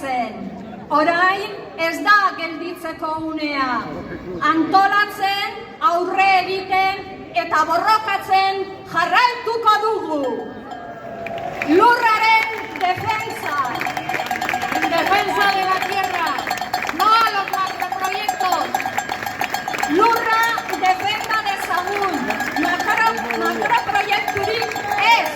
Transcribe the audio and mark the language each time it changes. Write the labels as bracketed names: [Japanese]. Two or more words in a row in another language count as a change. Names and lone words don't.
[Basque] Orain ez da gelditzeko unea. Antolatzen eta borrokatzen jarraituko dugu. Lurraren defensa. [Spanish] En defensa de la tierra, no a los macroproyectos. [Basque] Lurra defenda dezagun. Makroproiekturik ez.